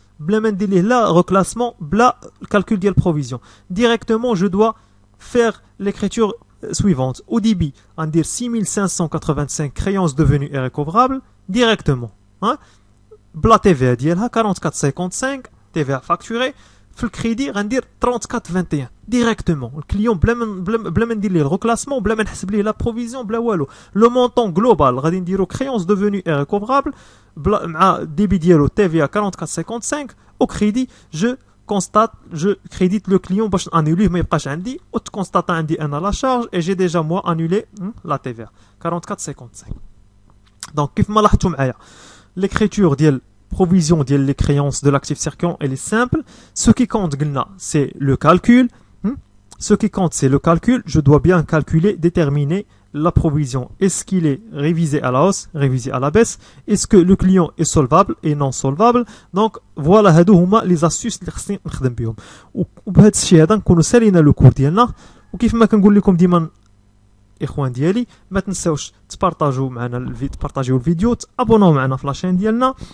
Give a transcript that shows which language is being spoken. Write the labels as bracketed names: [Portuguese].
[Arabic] بلا ما ندير ليه لا reclassement بلا calcul ديال provision. [French] Directement je dois faire l'écriture suivante. Au débit, on dit 6585 créances devenues irrécouvrables directement. Bla TVA [Arabic] ديالها [French] 44,55 TVA facturée. [Arabic] في الكريدي غندير 34,21 [French] directement. Le client [Arabic] بلا ما ندير ليه الركلاسمون بلا ما نحسب ليه لا بروفيزيون بلا والو. لو مونطون جلوبال غادي نديرو [French] créance devenue irrécouvable [Arabic] مع ديبي ديالو TVA 44,55 [French] au crédit je crédite le client [Arabic] باش انوليه ما يبقاش عندي و تكونستاطا عندي انا لا شارج [French] et j'ai déjà moi annulé la TVA 44,55. Donc [Arabic] كيف ما لاحظتوا معايا l'écriture ديال [French] provision [Arabic] ديال [French] les créances de l'actif circulant, elle est simple. Ce qui compte, c'est le calcul. Ce qui compte, c'est le calcul. Je dois bien calculer, déterminer la provision. Est-ce qu'il est révisé à la hausse, révisé à la baisse? Est-ce que le client est solvable et non solvable? Donc, voilà, [Arabic] هادو هما [French] les astuces [Arabic] اللي خصني نخدم بهم. وبهذا الشيء هذا نكونوا سالينا لو كور ديالنا. وكيف ما كنقول لكم ديما اخوان ديالي، ما تنساوش تبارطاجيو معنا تبارطاجيو الفيديو، تابوناو معنا في لاشين ديالنا.